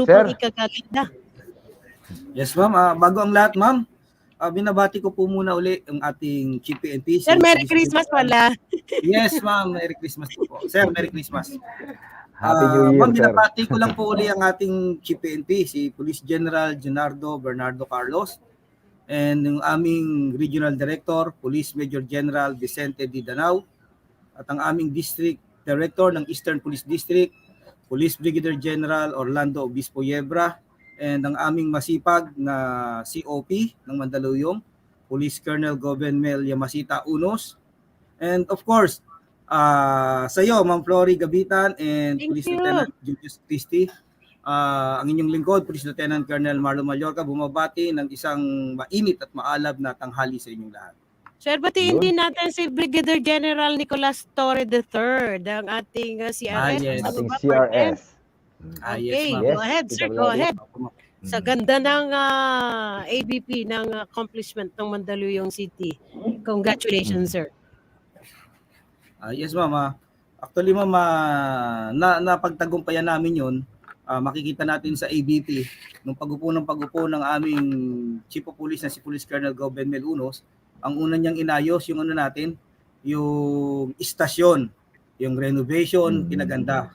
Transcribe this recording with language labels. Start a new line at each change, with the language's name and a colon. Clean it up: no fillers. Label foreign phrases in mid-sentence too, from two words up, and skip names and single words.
English: Yes, sir.
Filipino: pang ikagaganda.
English: Yes, ma'am.
Filipino: Bago ang lahat, ma'am, binabati ko po muna uli ang ating Chief PNP.
English: Sir, Merry Christmas pala. Yes, ma'am. Merry Christmas po. Sir, Merry Christmas. Happy New Year, ma'am, sir.
Filipino: binabati ko lang po uli ang ating Chief PNP, si Police General Junardo Bernardo Carlos, and yung aming Regional Director, Police Major General Vicente D. Danao, at ang aming District Director ng Eastern Police District, Police Brigadier General Orlando Obispo Yebra, and ang aming masipag na COP ng Mandaluyong, Police Colonel Gobenmel Yamasita Unos,
English: and of course,
Filipino: sa iyo, Ma'am Flory Gabitan and
English: Thank Police you. Lieutenant Julius Christie.
Filipino: Ang inyong lingkod, Police Lieutenant Colonel Marlon Mallorca, bumabati ng isang mainit at maalab na tanghali sa inyong lahat. Sir, batiin din natin si Brigadier General Nicolas Torre III, ang ating CRS.
English: yes.
Filipino: Ano Ating ba, partner? CRS.
English: Okay, ma'am. go ahead, sir, Tita go Gloria. ahead.
Filipino: Sa ganda ng ABP ng accomplishment ng Mandaluyong City.
English: Congratulations, sir. Yes, ma'am. Actually, ma'am,
Filipino: napagtagumpayan namin yun. Makikita natin sa ABP, nung pag-upo ng aming Chief of Police na si Police Colonel Gobenmel Unos, ang una niyang inayos yung yung istasyon, yung renovation, pinaganda.